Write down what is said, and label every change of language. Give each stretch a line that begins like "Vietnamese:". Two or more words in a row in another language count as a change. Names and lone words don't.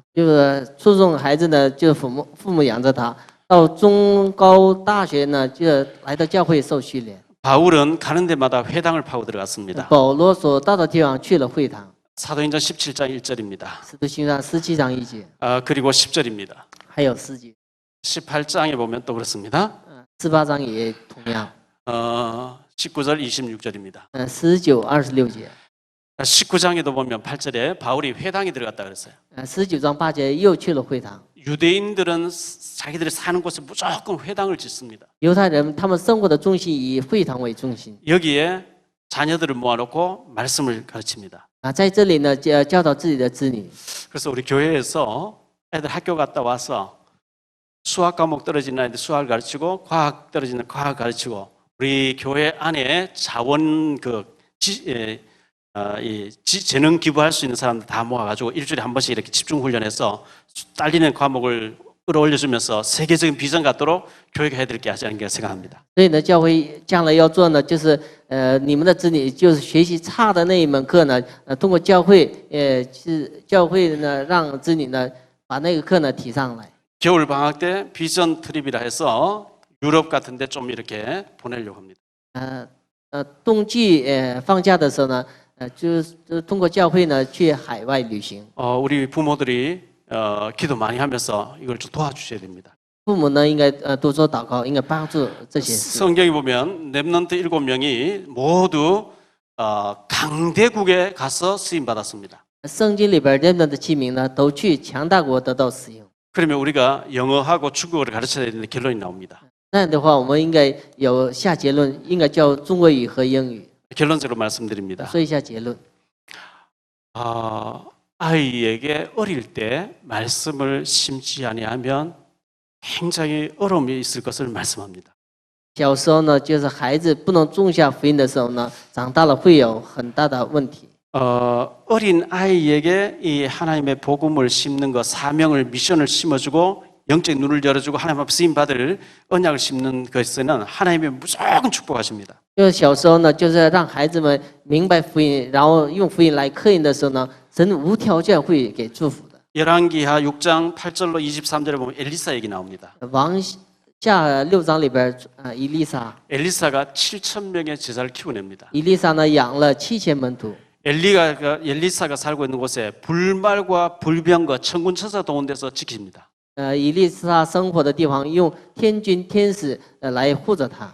Chinese: 就是初中孩子呢，就父母养着他；到中高大学呢，就来到教会受训练。
Korean: 바울은 가는 데마다 회당을 파고 들어갔습니다.
Chinese: 保罗所到的地方去了会堂。
Korean: 사도행전 17장 1절입니다.
Chinese: 使徒行传17章1节，
Korean: 그리고 10절입니다.
Chinese: 还有4节。
Korean: 18장에 보면 또 그렇습니다.
Chinese: 18 章也同样。
Korean: 19절 26절입니다.
Chinese: 19、26节。
Korean: 19장에도 보면 8절에 바울이 회당에 들어갔다 그랬어요.
Chinese: 19 章8节又去了会堂。
Korean: 유대인들은 자기들이 사는 곳에 무조건 회당을 짓습니다.
Chinese: 犹太人他们生活的中心以会堂为中心。
Korean: 여기에 자녀들을 모아놓고 말씀을 가르칩니다.
Chinese: 在这里呢，教导自己的子女。
Korean: 그래서 우리 교회에서 애들 학교 갔다 와서 수학 과목 떨어지는 아이들 수학을 가르치고 과학 떨어지는 과학 가르치고 우리 교회 안에 자원 재능 기부할 수 있는 사람들 다 모아가지고 일주일에 한 번씩 이렇게 집중 훈련해서 딸리는 과목을 끌어올려주면서 세계적인 비전 갖도록 교회가 해드릴 게 하자는 게 생각합니다.
Chinese: 所以呢，教会将来要做呢，就是你们的子女就是学习差的那一门课呢，通过教会教会呢让子女呢把那个课呢提上来。
Korean: 겨울 방학 때 비전 트립이라 해서 유럽 같은데 좀 이렇게 보내려고 합니다.
Chinese: 冬季放假的时候呢，就是通过教会呢去海外旅行。
Korean: 우리 부모들이 기도 많이 하면서 이걸 좀 도와주셔야 됩니다.
Chinese: 父母呢应该多做祷告，应该帮助这些事。
Korean: 성경에 보면 렘넌트 7명이 모두 강대국에 가서 쓰임 받았습니다.
Chinese: 圣经里边认得的器皿呢，都去强大国得到使用。
Korean: 그러면 우리가 영어하고 중국어를 가르쳐야 되는데 결론이 나옵니다.
Chinese: 那样的话，我们应该有下结论，应该教中国语和英语。
Korean: 결론적으로 말씀드립니다.
Chinese: 说一下结论。
Korean: 아이에게 어릴 때 말씀을 심지 아니하면 굉장히 어려움이 있을 것을 말씀합니다.
Chinese: 小时候呢，就是孩子不能种下福音的时候呢，长大了会有很大的问题。
Korean: 어린 아이에게 이 하나님의 복음을 심는 것, 사명을 미션을 심어주고 영적 눈을 열어주고 하나님 앞에 쓰임 받을 언약을 심는 것에는 하나님이 무조건 축복하십니다.
Chinese: 就是小时候呢，就是让孩子们明白福音，然后用福音来刻印的时候呢，神无条件会给祝福的。
Korean: 열왕기하 6장 8절로 23절에 보면 엘리사 얘기 나옵니다.
Chinese: 王下6章里边，以利沙，
Korean: 엘리사가 7,000명의 제자를 키워냅니다.
Chinese: 以利沙呢养了7000门徒。
Korean: 엘리사가 살고 있는 곳에 불말과 불병과 천군천사 동원 데서 지킵니다.
Chinese: 以利沙生活的地方用天军天使来护着他。